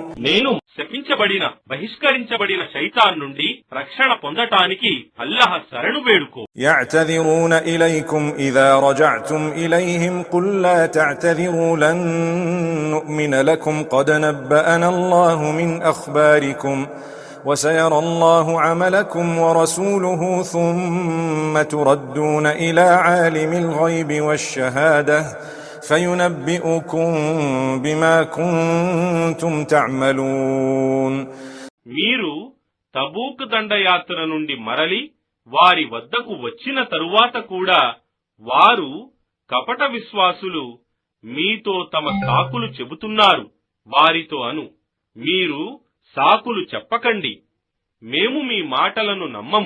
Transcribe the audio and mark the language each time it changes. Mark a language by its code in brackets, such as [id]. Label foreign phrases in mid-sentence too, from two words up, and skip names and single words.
[te] నేను శపించబడిన బహిష్కరించబడిన శైతాన్ నుండి రక్షణ పొందటానికి అల్లాహ్ శరణు వేడుకో. [ar] يعتذرون إليكم إذا رجعتم إليهم قل لا تعتذروا لن نؤمن لكم قد نبأنا الله من أخباركم وسيرى الله عملكم ورسوله ثم تردون إلى عالم الغيب والشهادة فينبئكم بما كنتم تعملون. [te] మీరు తబూక్ దండయాత్ర నుండి మరలి వారి వద్దకు వచ్చిన తరువాత కూడా వారు కపట విశ్వాసులు మీతో తమ సాకులు చెబుతున్నారు. వారితో అను, మీరు సాకులు చెప్పకండి, మేము మీ మాటలను నమ్మము.